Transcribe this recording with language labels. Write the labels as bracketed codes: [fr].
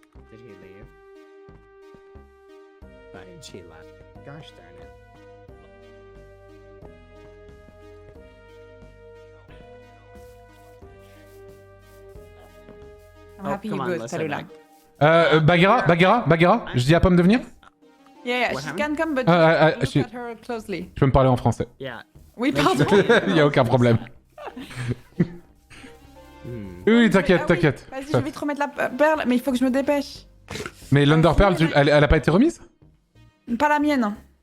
[en] Did he leave? Why did she left? Gosh darn it. I'm happy you good, Tallulah. [fr] Bagheera, je dis à Pomme de venir? [en] Yeah, she can come, but look at her closely. [fr] Tu peux me parler en français. [en] Yeah. [fr] Oui, pardon. Y a aucun problème. Oui, t'inquiète. Vas-y, je vais te remettre la perle, mais il faut que je me dépêche. Mais l'Underpearl, elle a pas été remise? Pas la mienne.